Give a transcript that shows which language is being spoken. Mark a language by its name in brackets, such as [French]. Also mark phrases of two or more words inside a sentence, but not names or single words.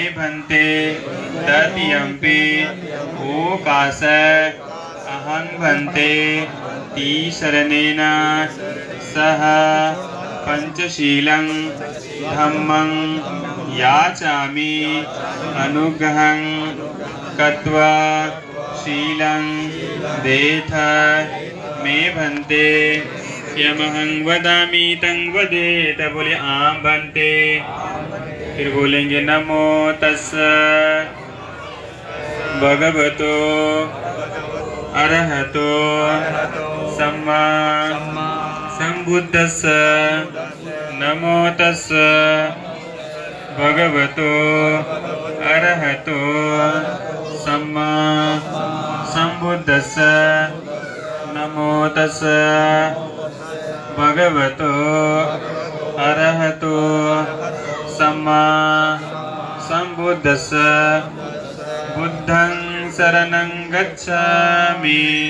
[Pali] भन्ते तत्यम्पि ओकाश अहं भन्ते तीसरनेन सह पंचशीलं धम्मं याचामि अनुग्रहं कृत्वा शीलं देथ मे भन्ते यमहं वदामि तं वदेत बोले आम भन्ते। [Hindi] फिर बोलेंगे [Pali] नमो तस्स भगवतो अरहतो सम्मा संबुद्धस्स नमो तस्स भगवतो अरहतो सम्मा संबुद्धस्स नमो तस्स भगवतो अरहतो सम्मा संबुद्धस्स बुद्धं शरणं गच्छामि